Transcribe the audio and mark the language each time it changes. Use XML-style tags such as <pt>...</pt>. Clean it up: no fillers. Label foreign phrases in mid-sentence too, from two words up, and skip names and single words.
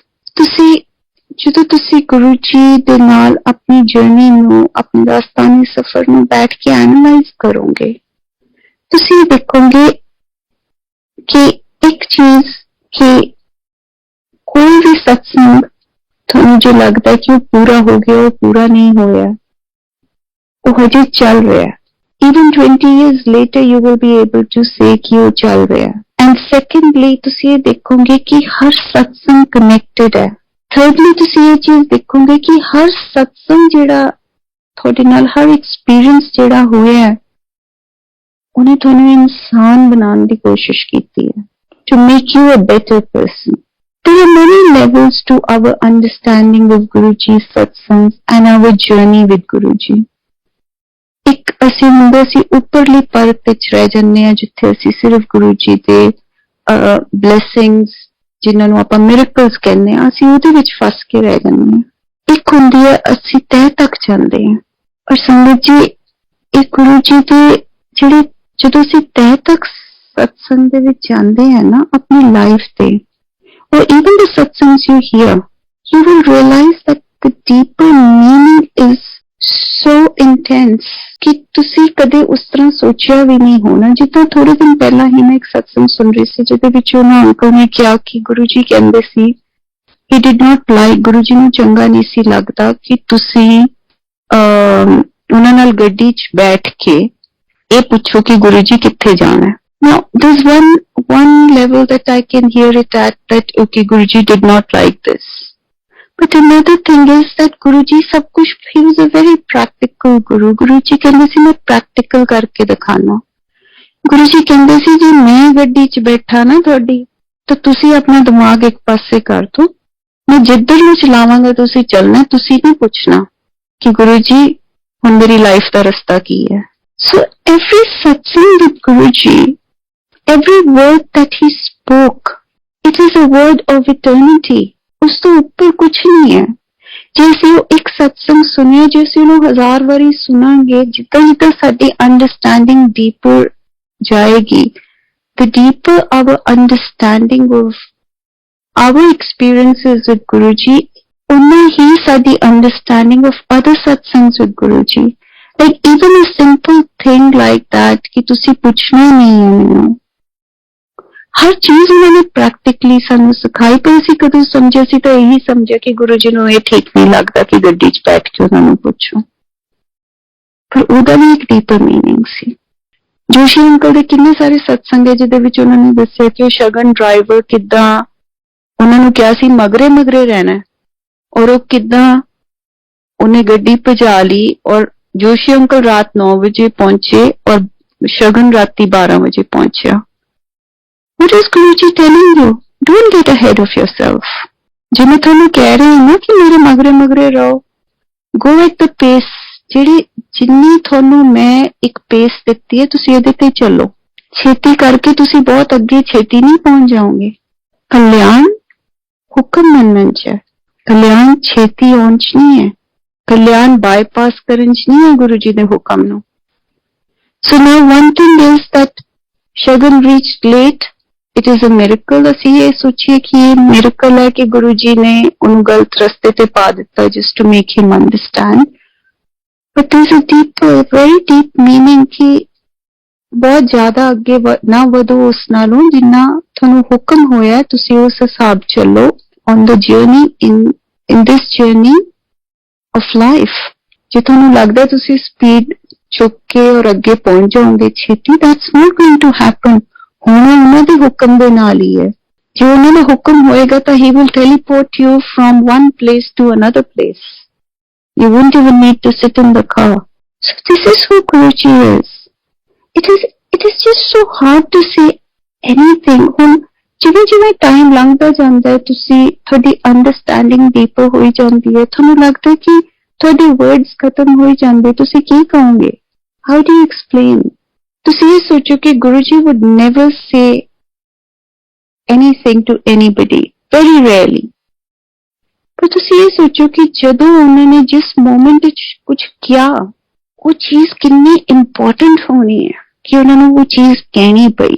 <pa>ਜਦੋਂ ਤੁਸੀਂ ਗੁਰੂ ਜੀ ਦੇ ਨਾਲ ਆਪਣੀ ਜਰਨੀ ਨੂੰ ਆਪਣੇ ਰਾਸਤਾਨੀ ਸਫ਼ਰ ਨੂੰ ਬੈਠ ਕੇ ਐਨਾਲਾਈਜ਼ ਕਰੋਗੇ ਤੁਸੀਂ ਦੇਖੋਗੇ ਕਿ ਇੱਕ ਚੀਜ਼ ਕਿ ਕੋਈ ਵੀ ਸਤਸੰਗ ਤੁਹਾਨੂੰ ਜੋ ਲੱਗਦਾ ਕਿ ਉਹ ਪੂਰਾ ਹੋ ਗਿਆ ਉਹ ਪੂਰਾ ਨਹੀਂ ਹੋਇਆ ਉਹ ਹਜੇ ਚੱਲ ਰਿਹਾ</pa> <en>even 20 years later you will be able to say</en> <pa>ਕਿ ਉਹ ਚੱਲ ਰਿਹਾ</pa> <en>and secondly</en> <pa>ਤੁਸੀਂ ਇਹ ਦੇਖੋਗੇ ਕਿ ਹਰ ਸਤਸੰਗ ਕਨੈਕਟਡ ਹੈ thirdly ਤੁਸੀਂ ਇਹ ਚੀਜ਼ ਦੇਖੋਗੇ ਕਿ ਹਰ ਸਤਸੰਗ ਜਿਹੜਾ ਤੁਹਾਡੇ ਨਾਲ ਹਰ ਐਕਸਪੀਰੀਅੰਸ ਜਿਹੜਾ ਹੋਇਆ ਹੈ ਉਹਨੇ ਤੁਹਾਨੂੰ ਇਨਸਾਨ ਬਣਾਉਣ ਦੀ ਕੋਸ਼ਿਸ਼ ਕੀਤੀ ਹੈ</pa> <en>to make you a better person. There are many levels to our understanding of Guruji Satsangs and our journey with Guruji.</en> <pa>ਇੱਕ ਅਸੀਂ ਹੁੰਦੇ ਸੀ ਉੱਪਰਲੀ ਪਰਤ ਵਿੱਚ ਰਹਿ ਜਾਂਦੇ ਹਾਂ ਜਿੱਥੇ ਅਸੀਂ ਸਿਰਫ ਗੁਰੂ ਜੀ ਦੇ ਬਲੈਸਿੰਗਸ ਜਿਨ੍ਹਾਂ ਨੂੰ ਆਪਾਂ ਮਿਰੇਕਲਸ ਕਹਿੰਦੇ ਹਾਂ ਅਸੀਂ ਉਹਦੇ ਵਿੱਚ ਫਸ ਕੇ ਰਹਿ ਜਾਂਦੇ ਹਾਂ ਇੱਕ ਹੁੰਦੀ ਹੈ ਅਸੀਂ ਤਹਿ ਤੱਕ ਜਾਂਦੇ ਹਾਂ ਔਰ ਸੰਗਤ ਜੀ ਇਹ ਗੁਰੂ ਜੀ ਦੇ ਜਿਹੜੇ ਜਦੋਂ ਅਸੀਂ ਤਹਿ ਤੱਕ ਸਤਸੰਗ ਦੇ ਵਿੱਚ ਜਾਂਦੇ ਹਾਂ ਨਾ ਆਪਣੀ ਲਾਈਫ ਤੇ</pa> <en>or even the satsangs you hear you will realize that the deeper meaning is so intense</en> <pa>ਕਿ ਤੁਸੀਂ ਕਦੇ ਉਸ ਤਰ੍ਹਾਂ ਸੋਚਿਆ ਵੀ ਨਹੀਂ ਹੋਣਾ ਜਿੱਦਾਂ ਥੋੜੇ ਦਿਨ ਪਹਿਲਾਂ ਹੀ ਮੈਂ ਇੱਕ ਸਤਸੰਗ ਸੁਣ ਰਹੀ ਸੀ ਜਿਹਦੇ ਵਿੱਚ ਉਹਨਾਂ ਅੰਕਲ ਨੇ ਕਿਹਾ ਕਿ ਗੁਰੂ ਜੀ ਕਹਿੰਦੇ ਸੀ</pa> <en>he did not like</en> <pa>ਗੁਰੂ ਜੀ ਨੂੰ ਚੰਗਾ ਨਹੀਂ ਸੀ ਲੱਗਦਾ ਕਿ ਤੁਸੀਂ ਉਹਨਾਂ ਨਾਲ ਗੱਡੀ 'ਚ ਬੈਠ ਕੇ ਇਹ ਪੁੱਛੋ ਕਿ ਗੁਰੂ ਜੀ ਕਿੱਥੇ ਜਾਣਾ</pa> <en>now there's one level that I can hear it at that okay Guruji did not like this but another thing is that Guruji</en> <pa>ਸਭ ਕੁਛ</pa> <en>he was a very practical</en> <pa>Guruji ਕਹਿੰਦੇ ਸੀ ਮੈਂ practical ਕਰਕੇ ਦਿਖਾਣਾ Guruji ਕਹਿੰਦੇ ਸੀ ਜੇ ਮੈਂ ਗੱਡੀ 'ਚ ਬੈਠਾ ਨਾ ਤੁਹਾਡੀ ਤਾਂ ਤੁਸੀਂ ਆਪਣਾ ਦਿਮਾਗ ਇੱਕ ਪਾਸੇ ਕਰ ਦੋ ਮੈਂ ਜਿੱਧਰ ਨੂੰ ਚਲਾਵਾਂਗਾ ਤੁਸੀਂ ਚੱਲਣਾ ਤੁਸੀਂ ਨਹੀਂ ਪੁੱਛਣਾ ਕਿ Guruji ਹੁਣ ਮੇਰੀ ਲਾਈਫ ਦਾ ਰਸਤਾ ਕੀ ਹੈ</pa> <en>so every satsang with Guruji every word that he spoke it is a word of eternity</en> <pa>ਉਸ ਤੋਂ ਉੱਪਰ ਕੁਛ ਨਹੀਂ ਹੈ ਜੇ ਅਸੀਂ ਉਹ ਇੱਕ ਸਤਸੰਗ ਸੁਣਿਆ ਜੇ ਅਸੀਂ ਉਹਨੂੰ 1000 ਵਾਰੀ ਸੁਣਾਂਗੇ ਜਿੱਦਾਂ ਜਿੱਦਾਂ ਸਾਡੀ</pa> <en>understanding deeper</en> <pa>ਜਾਏਗੀ</pa> <en>the deeper our understanding of our experiences with Guruji</en> <pa>ਉਨਾ ਹੀ ਸਾਡੀ</pa> <en>understanding of other satsangs with Guruji like even a simple thing like that</en> <pa>ਕਿ ਤੁਸੀਂ ਪੁੱਛਣਾ ਨਹੀਂ ਹੈ ਮੈਨੂੰ ਹਰ ਚੀਜ਼ ਉਹਨਾਂ ਨੇ ਪ੍ਰੈਕਟੀਕਲੀ ਸਾਨੂੰ ਸਿਖਾਈ ਪਰ ਅਸੀਂ ਕਦੋਂ ਸਮਝਿਆ ਸੀ ਤਾਂ ਇਹੀ ਸਮਝਿਆ ਕਿ ਗੁਰੂ ਜੀ ਨੂੰ ਇਹ ਠੀਕ ਨਹੀਂ ਲੱਗਦਾ ਕਿ ਗੱਡੀ 'ਚ ਬੈਠ ਕੇ ਉਹਨਾਂ ਨੂੰ ਪੁੱਛੋ ਪਰ ਉਹਦਾ ਵੀ ਇੱਕ</pa> <en>deeper meaning</en> <pa>ਸੀ ਜੋਸ਼ੀ ਅੰਕਲ ਦੇ ਕਿੰਨੇ ਸਾਰੇ ਸਤਸੰਗ ਹੈ ਜਿਹਦੇ ਵਿੱਚ ਉਹਨਾਂ ਨੇ ਦੱਸਿਆ ਕਿ ਸ਼ਗਨ ਡਰਾਈਵਰ ਕਿੱਦਾਂ ਉਹਨਾਂ ਨੂੰ ਕਿਹਾ ਸੀ ਮਗਰੇ ਮਗਰੇ ਰਹਿਣਾ ਔਰ ਉਹ ਕਿੱਦਾਂ ਉਹਨੇ ਗੱਡੀ ਭਜਾ ਲਈ ਔਰ ਜੋਸ਼ੀ ਅੰਕਲ ਰਾਤ 9 ਵਜੇ ਪਹੁੰਚੇ ਔਰ ਸ਼ਗਨ ਰਾਤੀ 12 ਵਜੇ ਪਹੁੰਚਿਆ</pa> <en>What is Guruji telling you? Don't get ahead of yourself.</en> <pa>ਜੇ ਮੈਂ ਤੁਹਾਨੂੰ ਕਹਿ ਰਹੀ ਹਾਂ ਨਾ ਕਿ ਮੇਰੇ ਮਗਰੇ ਮਗਰੇ ਰਹੋ</pa> <en>go at the pace</en> <pa>ਜਿੰਨੀ ਤੁਹਾਨੂੰ ਮੈਂ ਇੱਕ ਪੇਸ ਦਿੱਤੀ ਹੈ ਤੁਸੀਂ ਇਹਦੇ ਤੇ ਚੱਲੋ ਛੇਤੀ ਕਰਕੇ ਤੁਸੀਂ ਬਹੁਤ ਅੱਗੇ ਛੇਤੀ ਨਹੀਂ ਪਹੁੰਚ ਜਾਓਗੇ ਕਲਿਆਣ ਹੁਕਮ ਮੰਨਣ 'ਚ ਹੈ ਕਲਿਆਣ ਛੇਤੀ ਆਉਣ 'ਚ ਨਹੀਂ ਹੈ ਕਲਿਆਣ ਬਾਈਪਾਸ ਕਰਨ 'ਚ ਨਹੀਂ ਹੈ ਗੁਰੂ ਜੀ ਦੇ ਹੁਕਮ ਨੂੰ</pa> <en>so now one thing is that Shagun reached late It is a miracle.</en> <pa>ਅਸੀਂ ਇਹ ਸੋਚੀਏ ਕਿ ਇਹ ਮਿरेकल</pa> <hi>है कि गुरु जी ने</hi> <pa>ਉਹਨੂੰ</pa> <hi>गलत रस्ते</hi> <pa>ਤੇ ਪਾ ਦਿੱਤਾ</pa> <en>just to make him understand, but there's a deep, very deep meaning</en> <hi>कि बहुत ज्यादा</hi> <pa>ਅੱਗੇ ਨਾ ਵਧੋ ਉਸ ਨਾਲੋਂ ਜਿੰਨਾ ਤੁਹਾਨੂੰ ਹੁਕਮ ਹੋਇਆ ਤੁਸੀਂ ਉਸ ਹਿਸਾਬ ਚੱਲੋ</pa> <en>on the journey in this journey of life।</en> <pa>ਜੇ ਤੁਹਾਨੂੰ ਲੱਗਦਾ ਤੁਸੀਂ ਸਪੀਡ ਚੁੱਕ ਕੇ ਔਰ ਅੱਗੇ ਪਹੁੰਚ ਜਾਓਗੇ ਛੇਤੀ,</pa> <en>that's not going to happen।</en> <pa>ਹੋਣਾ ਉਹਨਾਂ ਦੇ ਹੁਕਮ ਦੇ ਨਾਲ ਹੀ ਹੈ। ਜੇ ਉਹਨਾਂ ਦਾ ਹੁਕਮ ਹੋਏਗਾ ਤਾਂ</pa> <en>he will teleport you from one place to another place। You won't even need to sit in the car। So this is who Guruji is। It is just so hard to say anything।</en> <pa>ਹੁਣ ਜਿਵੇਂ ਜਿਵੇਂ ਟਾਈਮ ਲੰਘਦਾ ਜਾਂਦਾ ਹੈ ਤੁਸੀਂ ਤੁਹਾਡੀ</pa> <en>understanding deeper</en> <pa>ਹੋਈ ਜਾਂਦੀ ਹੈ, ਤੁਹਾਨੂੰ ਲੱਗਦਾ ਕਿ ਤੁਹਾਡੇ ਵਰਡਸ ਖਤਮ ਹੋਈ ਜਾਂਦੇ, ਤੁਸੀਂ ਕੀ ਕਹੋਗੇ?</pa> <en>How do you explain?</en> <pa>ਤੁਸੀਂ ਇਹ ਸੋਚੋ ਕਿ ਗੁਰੂ ਜੀ</pa> <en>would never say anything to anybody, very rarely।</en> <pa>ਪਰ ਤੁਸੀਂ ਇਹ ਸੋਚੋ ਕਿ ਜਦੋਂ ਉਹਨਾਂ ਨੇ ਜਿਸ ਮੋਮੈਂਟ ਵਿੱਚ ਕੁਝ ਕਿਹਾ ਉਹ ਚੀਜ਼ ਕਿੰਨੀ ਇੰਪੋਰਟੈਂਟ ਹੋਣੀ ਹੈ ਕਿ ਉਹਨਾਂ ਨੂੰ ਉਹ ਚੀਜ਼ ਕਹਿਣੀ ਪਈ।</pa>